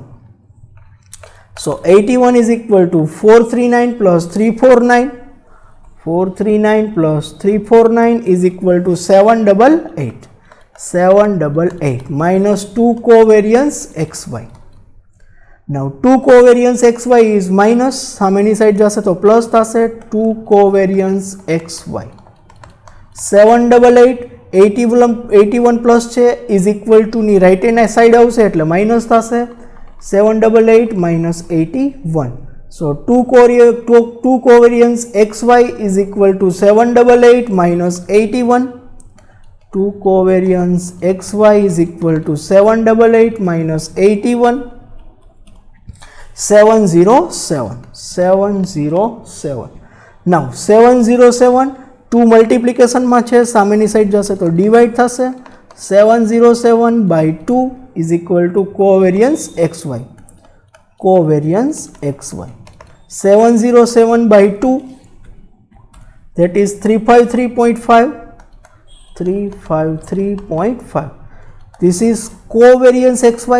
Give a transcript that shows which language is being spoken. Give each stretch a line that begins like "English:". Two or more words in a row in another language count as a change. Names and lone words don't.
English: So 81 is equal to 439 plus 349. 439 plus 349 is equal to 788. 788 minus 2 covariance xy. Now 2 covariance xy is minus,
Gujarati: સામેની સાઈડ જશે તો પ્લસ થશે, 2
English: covariance xy.
Gujarati: 788 81 પ્લસ છે
English: is equal to
Gujarati: ની
English: right hand side
Gujarati: આવશે એટલે માઇનસ થશે, 788 minus 81.
English: So 2 covariance xy is equal to 788 minus 81. 2 covariance xy is equal to 788 minus 81. 707.
Gujarati: Now 707 2 multiplication માં છે, સામેની સાઈડ જશે તો ડિવાઈડ થશે.
English: 707 by 2 is equal to covariance xy. Covariance xy. 707 by 2, that is 353.5. 353.5. This is covariance xy.